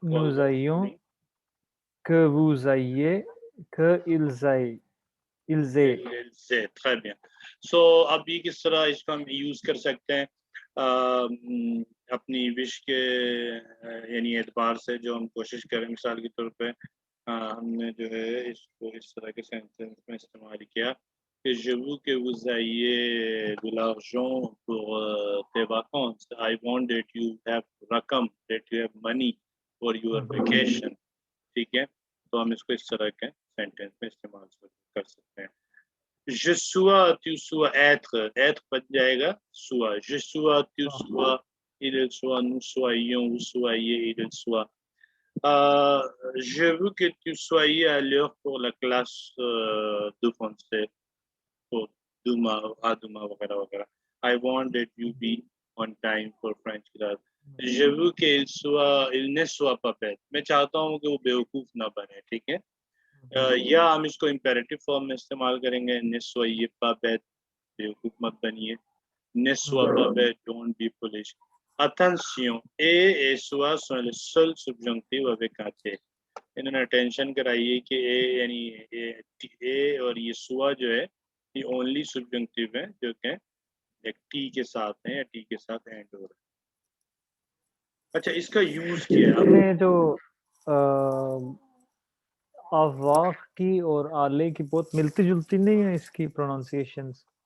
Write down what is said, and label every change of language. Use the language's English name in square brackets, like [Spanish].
[French] nous ayons, que vous ayez, que ils aient, ils aient। से, très bien। [Hindi] सो अब ये किस तरह इसको हम यूज कर सकते हैं अपनी विश के यानी एतबार से, जो हम कोशिश करें मिसाल के तौर पे हमने जो है इसको इस तरह के सेंटेंस में इस्तेमाल किया कि [French] je veux que vous ayez de l'argent pour tes vacances, [English] I want that you have [Hindi] रकम, [English] that you have money for your vacation, [Hindi] ठीक है। तो हम इसको इस तरह के सेंटेंस में इस्तेमाल कर सकते हैं। [French] je sois, tu sois, être बन जाएगा sois, je sois, tu sois, il soit, nous soyons, vous soyez, il soit। Je veux que tu soyez à l'heure pour la classe de français, pour demain [Hindi] वगैरह वगैरह। [English] I want that you be on time for French class। [French] je veux qu'il soit, il ne soit pas bête, [Hindi] मैं चाहता हूँ कि वो बेवकूफ ना बने, ठीक है। या हम इसको इम्पेरेटिव फॉर्म में इस्तेमाल करेंगे, [French] ne soyez pas bête, [Hindi] बेवकूफ मत बनिए, [French] ne sois pas bête, [English] don't be foolish। [French] Attention, et soit sont les seuls subjonctifs avec un T। [Hindi] इन्होंने अटेंशन कराई है कि ए यानी ए और ये सुआ जो है ये ओनली subjunctive है जो कि एक टी के साथ है या टी के साथ एंड हो रहा है। अच्छा इसका यूज क्या है? इसमें जो आवाज़ की और आले की बहुत मिलती-जुलती नहीं है इसकी प्रोनाउंसिएशंस?